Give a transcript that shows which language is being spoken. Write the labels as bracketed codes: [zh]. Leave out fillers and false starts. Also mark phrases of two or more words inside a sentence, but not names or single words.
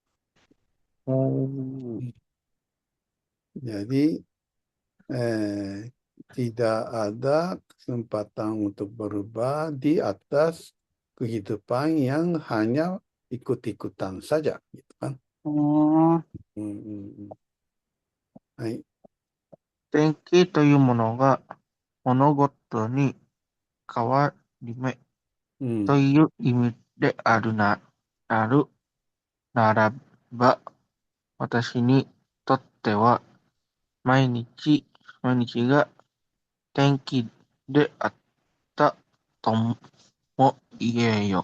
[id] Oh, Hmm. Jadi tidak ada kesempatan untuk berubah di atas kehidupan yang hanya ikut-ikutan saja, gitu kan? oh, Hmm, hmm, hmm. はい。 [ja] 天気というものが物事に変わり目うん、という意味であるならば、私にとっては毎日、毎日が天気であったとも言えよ。